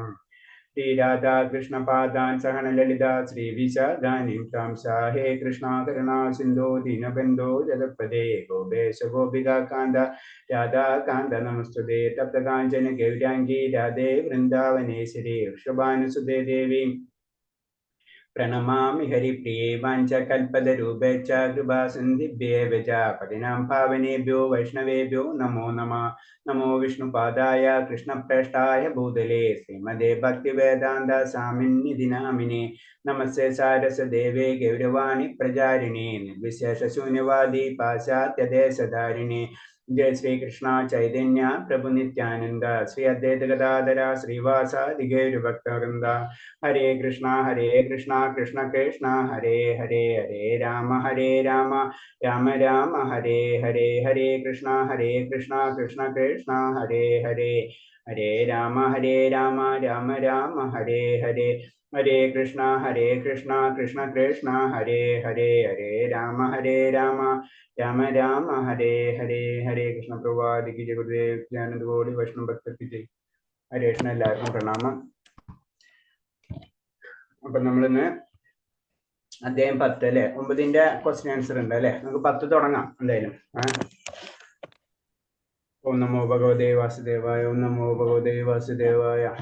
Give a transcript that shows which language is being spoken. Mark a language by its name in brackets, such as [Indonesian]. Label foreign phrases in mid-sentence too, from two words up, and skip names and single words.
[Sanskrit] ശ്രീരാധാകൃഷ്ണപാദാൻ സഹന ലളിതാ ശ്രീവിശാഖാനിം താം സാഹേ കൃഷ്ണ കരുണാ സിന്ധോ ദീനബന്ധോ ജഗത്പദേ ഗോപേശ ഗോപികാന്ത രാധാകാന്ത നമസ്തുതേ. തപ്തകാഞ്ചന ഗൗരാംഗീ രാധേ വൃന്ദാവനേശ്വരി വൃഷഭാനുസുതേ ദേവി പ്രണമാമി ഹരിപ്രിയേ. വാഞ്ചകൽപതരൂപേച്ഛ കൃപാസിന്ധിഭ്യേവ ച പതിനാം പാവനേഭ്യോ വൈഷ്ണവേഭ്യോ നമോ നമഃ. നമോ വിഷ്ണുപാദായ കൃഷ്ണപ്രേഷ്ഠായ ഭൂതലേ ശ്രീമദേ ഭക്തിവേദാന്ത സ്വാമിന്നിധി നാമിനേ. നമസ്തേ സാരസ്വദേവേ ഗൗരവാണി പ്രചാരിണേ നിർവിശേഷശൂന്യവാദി പാശ്ചാത്യദേശധാരിണേ. जय श्री कृष्ण चैतन्य प्रभु नित्यानंद श्री अद्वैत गदाधर श्रीवासादि गौर भक्तवृंद. हरे कृष्णा कृष्ण कृष्ण हरे हरे हरे राम राम राम हरे हरे. हरे कृष्णा कृष्ण कृष्ण हरे हरे हरे राम राम राम हरे हरे. हरे कृष्णा कृष्ण कृष्ण हरे हरे हरे राम राम राम हरे हरे. [Hindi] हरे कृष्ण प्रभुपाद की जय. गुरुदेव दयानंद गौड़ी वैष्णव भक्त की जय. [Sanskrit] हरे कृष्ण. [Malayalam] എല്ലാവർക്കും പ്രണാമം. അപ്പൊ നമ്മളിന്ന് അധ്യായം 10 അല്ലെ 9ന്റെ [English] question answer [Malayalam] ഉണ്ട് അല്ലെ. നമുക്ക് 10 തുടങ്ങാം എന്തായാലും. [Sanskrit] ഓം നമോ ഭഗവതേ വാസുദേവായ. ഓം നമോ ഭഗവതേ വാസുദേവായ.